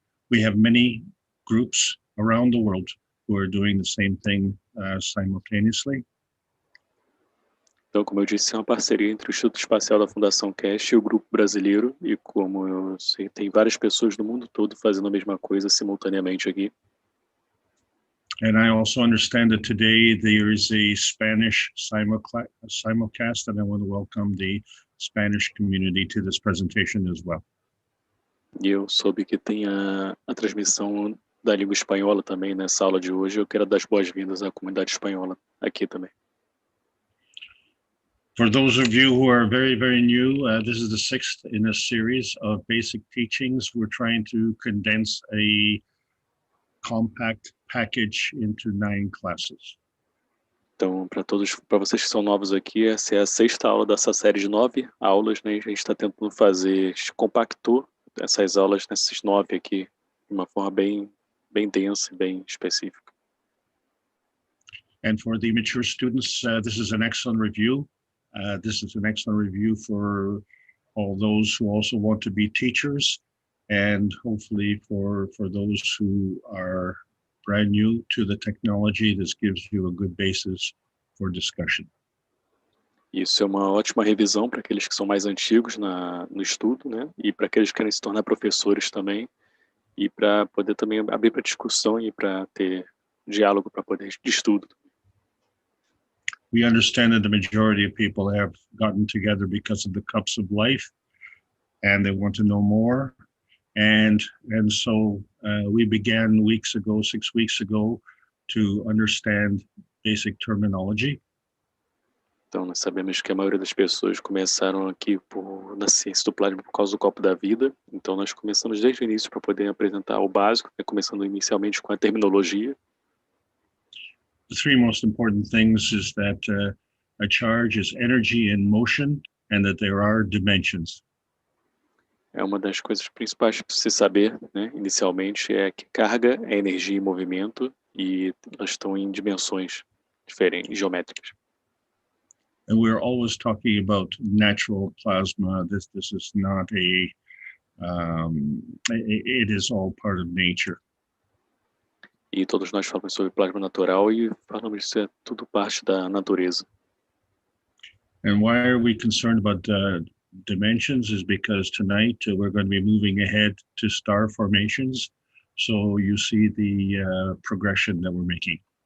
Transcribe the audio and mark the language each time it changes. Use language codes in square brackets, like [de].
[en] We have many groups around the world who are doing the same thing simultaneously. [pt] Então, como eu disse, é uma parceria entre o Instituto Espacial da Fundação Keshe e o Grupo Brasileiro, e como eu sei, tem várias pessoas do mundo todo fazendo a mesma coisa simultaneamente aqui. [en] And I also understand that today there is a Spanish simulcast, and I want to welcome the Spanish community to this presentation as well. [pt] E eu soube que tem a transmissão da língua espanhola também nessa aula de hoje. Eu quero dar as boas-vindas à comunidade espanhola aqui também. [en] For those of you who are very, very new, this is the 6th in a series of basic teachings. We're trying to condense a compact package into 9 classes. [pt] Então, para vocês que são novos aqui, essa é a sexta aula dessa série de 9 aulas, né? A gente está tentando compactou essas aulas nesses 9 aqui, de uma forma bem densa e bem específica. [en] And for the mature students, this is an excellent review. This is an excellent review for all those who also want to be teachers, and hopefully for those who are brand new to the technology, this gives you a good basis for discussion. [pt] Isso é uma ótima revisão para aqueles que são mais antigos no estudo, né? E para aqueles que querem se tornar professores também, e para poder também abrir para discussão e para ter diálogo para poder de estudo. [en] We understand that the majority of people have gotten together because of the cups of life, and they want to know more. And so we began 6 weeks ago, to understand basic terminology. [pt] Então, nós sabemos que a maioria das pessoas começaram aqui na ciência do plasma por causa do copo da vida. Então, nós começamos desde o início para poder apresentar o básico, né, começando inicialmente com a terminologia. [en] The three most important things is that a charge is energy in motion, and that there are dimensions. [pt] É uma das coisas principais para se saber, né, inicialmente, é que carga é energia em movimento e elas estão em dimensões diferentes, geométricas. [en] And we're always talking about natural plasma. This is not it is all part of nature. [pt] E todos nós falamos sobre plasma natural e falamos que isso é tudo parte da natureza. [en] And why are we concerned about dimensions is because tonight we're going to be moving ahead to star formations. So you see the progression that we're making.